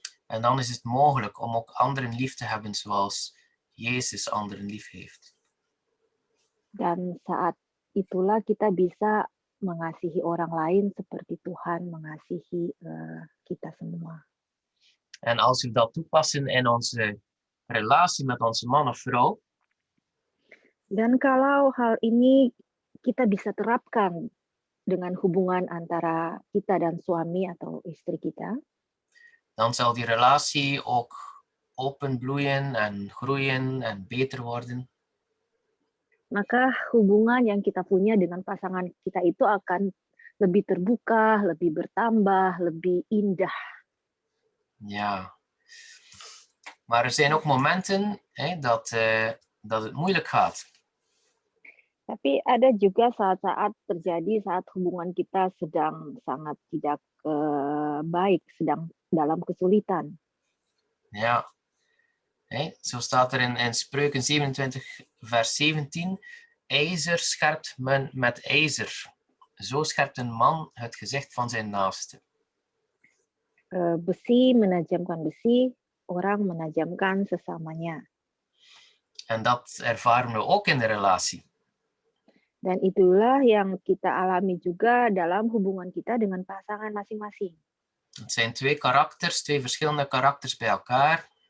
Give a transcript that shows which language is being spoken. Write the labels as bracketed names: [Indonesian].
[Dutch] En dan is het mogelijk om ook anderen lief te hebben zoals Jezus anderen lief heeft. [Indonesian] Dan saat itulah kita bisa mengasihi orang lain seperti Tuhan mengasihi kita semua. [Dutch] En als we dat toepassen in onze relatie met onze man of vrouw, [Indonesian] Dan kalau hal ini kita bisa terapkan dengan hubungan antara kita dan suami atau istri kita, [Dutch] dan zal die relatie ook openbloeien en groeien en beter worden. [Indonesian] maka hubungan yang kita punya dengan pasangan kita itu akan lebih terbuka, lebih bertambah, lebih indah. [Dutch] Ja. Maar er zijn ook momenten dat het moeilijk gaat. [Indonesian] Tapi ada juga saat-saat terjadi saat hubungan kita sedang sangat tidak baik, sedang dalam kesulitan. [Dutch] Ja. Zo staat er in Spreuken 27, vers 17. IJzer scherpt men met ijzer. Zo scherpt een man het gezicht van zijn naaste. [Indonesian] Besi menajamkan besi, orang menajamkan sesamanya. [Dutch] En dat ervaren we ook in de relatie. [Indonesian] Dan itulah yang kita alami juga dalam hubungan kita dengan pasangan masing-masing. [Dutch] Het zijn twee verschillende karakters bij elkaar.